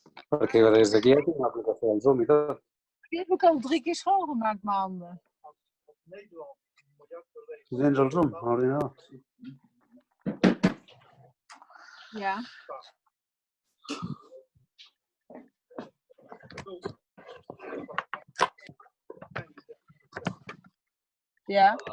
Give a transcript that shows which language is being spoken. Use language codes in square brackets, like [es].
[ca] Perquè des d'aquí ja tinc l'aplicació del Zoom i tot. [nl] Die heb ik al 3 keer schoongemaakt, mijn handen. [ca] Tens el Zoom a l'ordinador? Ja. Ja.